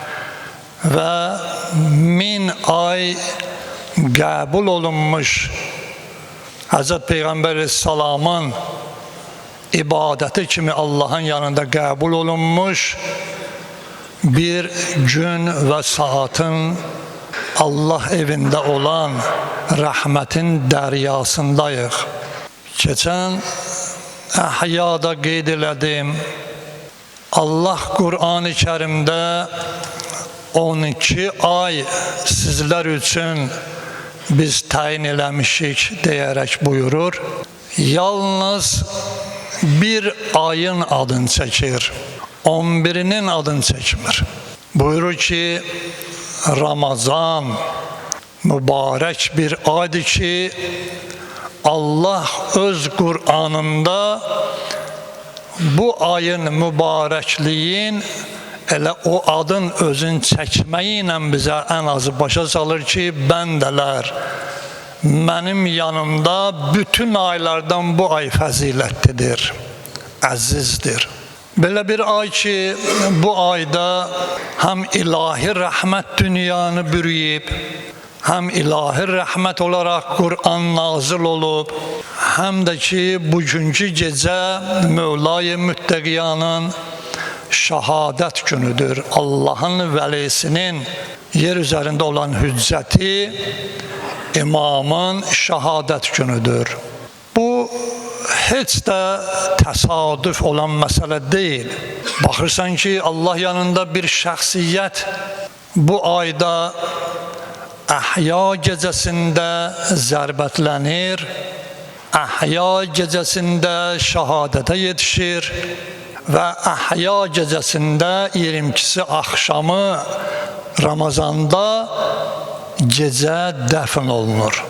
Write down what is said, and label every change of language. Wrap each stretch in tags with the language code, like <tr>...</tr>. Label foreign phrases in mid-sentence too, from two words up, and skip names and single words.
<tr>ve min ay kabul olunmuş Hazreti Peygamber Aleyhisselam'ın ibadeti kimi Allah'ın yanında kabul olunmuş bir gün ve saatin Allah evinde olan rahmetin deryasındayıq.</tr> <az>Geçen Əhyada qeyd elədim.</az> <tr>Allah Kur'an-ı Kerim'de 12 ay sizler için</tr> <az>biz tayin eləmişik</az> <tr>deyerek buyurur.</tr> <az>Yalnız bir ayın adını çəkir, 11'inin adını çəkmir. Buyurur ki,</az> <tr>Ramazan mübarek bir aydır</tr> <az>ki, Allah öz Kur'anında bu ayın mübarekliğin elə o adın özün çəkməyi ilə bizə ən azı başa salır ki, bəndələr, mənim yanımda bütün aylardan bu ay fəzilətlidir, əzizdir.</az> <tr>Belə bir ay ki, bu ayda hem ilahi rahmet dünyanı bürüyüb, hem ilahi rahmet olarak Kur'an nazil olup, hem de ki bugünkü gece Mevla-i Mütteqiyanın şehadet günüdür. Allah'ın velisinin yer üzerinde olan hücceti, imamın şehadet günüdür. Bu hiç de tesadüf olan mesele değil.</tr> <az>Baxırsan ki Allah yanında bir şəxsiyyət bu ayda Əhya gecəsində zərbətlənir, Əhya gecəsində şəhadətə yetişir və Əhya gecəsində 22'si axşamı Ramazanda gecə dəfn olunur.</az>